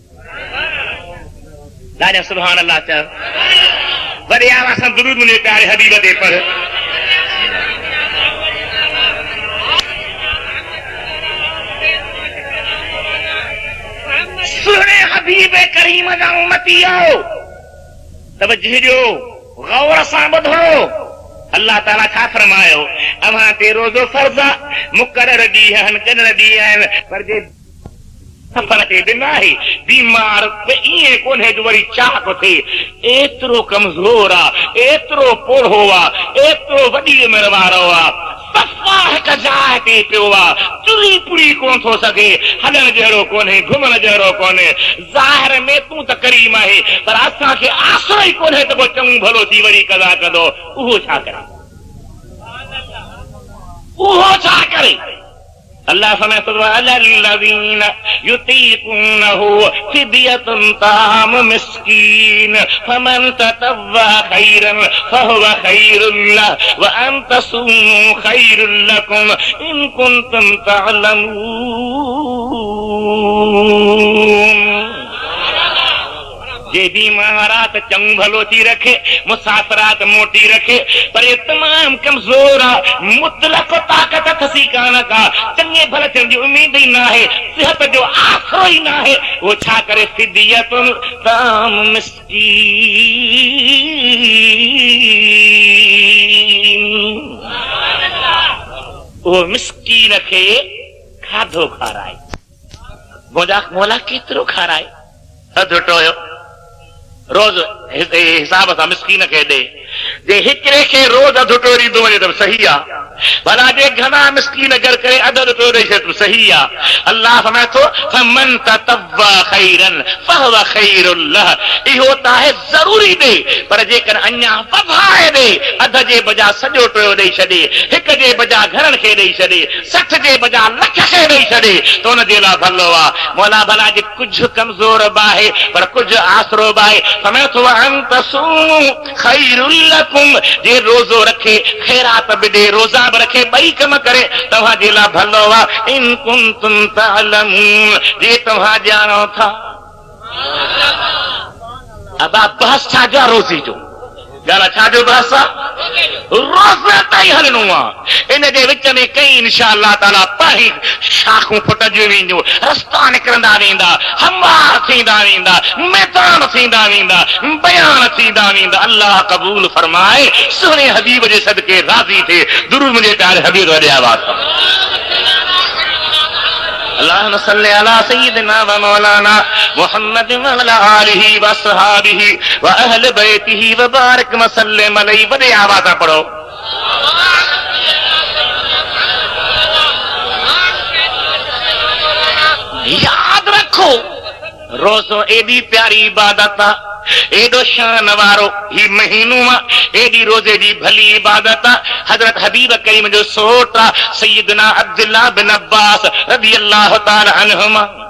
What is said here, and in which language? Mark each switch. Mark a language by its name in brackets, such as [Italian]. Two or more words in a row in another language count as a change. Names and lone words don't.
[Sindhi] ॾाढा [Arabic] سبحان الله [Sindhi] चओ वॾे आवाज़ सां दुरूद मुंहिंजे प्यारे हबीब ते पढ़ सुने हबीब करीम जा उम्मती आओ तवज्जो जो गौर सां ॿुधो अल्लाह ताला छा फरमायो अव्हां ते रोज़ो फर्ज़ मुक़रर ॾींहं आहिनि ॾींहं आहिनि पर जे सफर के दिन है बीमार इं कोन्हे जो वरी चाह को थे एतरो कमजोर आ एतरो पोढ़ो आ एतरो वडी उमिरि वारो आ सफ़ा हिक जाइ ते पियो आ चुरी पुरी कोन थो सघे हलण जहिड़ो कोन्हे घुमण जहिड़ो कोन्हे ज़ाहिर में तूं त करीम आहे पर असांखे आसरो ई कोन्हे त को चङो भलो थी वरी कदा कंदो उहो छा करे [Arabic] उहो छा करे अल्लाह फरमाए على الذين يطيقونه فدية طعام مسكين فمن تطوع خيرا فهو خير له وأن تصوموا خير لكم إن كنتم تعلمون. [Sindhi] जे बीमारात चंग भलो थी रखे मुसाफरात मोटी रखे पर ये तमाम कमजोर आ मुतलक ताकत थसी कान का चंगे भले थियण जी उम्मीद ही ना है सेहत जो आसरो ही ना है वो छा करे [Arabic] فدية طعام مسكين [Sindhi] वो मिस्कीन खे खाधो खाराए मोला केतिरो खाराए अधु टोयो रोज हिसाब सां मिस्कीन खे ॾे जे हिकिड़े खे रोज अधु टो ॾींदो वञे त सही आहे भला जे घणा मिस्कीन गॾु करे अधु टो ॾेई छॾ सही आहे अल्लाह फरमाए थो [Arabic] فمن تطوع خيرا فهو خير له [Sindhi] इहो त आहे ज़रूरी ॾे पर जेकर अञा वधाए ॾे अध जे बजा सॼो टोयो ॾेई छॾे हिक जे बजा घरनि खे ॾेई छॾे 60 जे बजा लख खे ॾेई छॾे त हुन जे लाइ भलो आहे मौला भला जे कुझु कमज़ोर बि आहे पर कुझु आसरो बि आहे फरमाए थो [Arabic] أن تصوموا خير لكم [Sindhi] जे रोज़ो रखे ख़ैरात बि ॾे रोज़ा बि रखे ॿई कम करे तव्हां जे लाइ भलो आहे [Arabic] إن كنتم تعلمون [Sindhi] जे तव्हां ॼाणो था अबा बहस छा जो रोज़ी जो ॻाल्हि छा जो बहस आहे रोज़ ताईं हलणो आहे इन जे विच में कई [Arabic] إن شاء الله تعالى [Sindhi] पाही शाखूं फुटजी वेंदियूं रस्ता निकिरंदा वेंदा हमवार थींदा वेंदा मैदान थींदा वेंदा बयान थींदा वेंदा अल्लाह क़बूल फरमाए सुहिणे हबीब जे सदके राज़ी थिए दुरूद मुंहिंजे प्यारे हबीब वॾे आवाज़ [Arabic] اللهم صل على سيدنا ومولانا محمد وعلى آله وأصحابه وأهل بيته وبارك وسلم عليه [Sindhi] वॾे आवाज़ सां पढ़ो याद रखो रोज़ो एडी प्यारी इबादत आहे एडो शान वारो ही महीनो आहे एडी रोज़े जी भली इबादत आहे हज़रत हबीब करीम जो सोट आहे सय्यदना अब्दुल्लाह बिन अब्बास [Arabic] رضي الله تعالى عنهما